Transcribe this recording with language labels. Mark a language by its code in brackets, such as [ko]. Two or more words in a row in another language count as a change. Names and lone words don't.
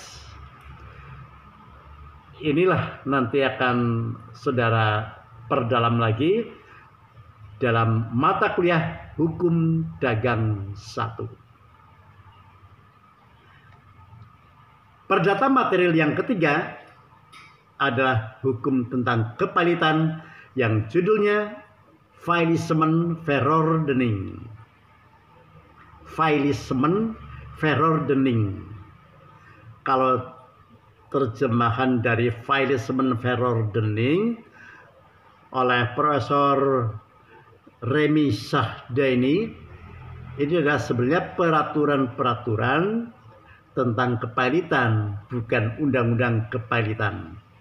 [id] Inilah nanti akan saudara perdalam lagi dalam mata kuliah Hukum Dagang 1. Perdata material yang ketiga adalah hukum tentang kepalitan yang judulnya Faillissement verordening. Faillissement verordening. Kalau terjemahan dari Faillissement verordening oleh Profesor Remy Sahdaini, ini adalah sebenarnya peraturan-peraturan tentang kepalitan, bukan undang-undang kepalitan.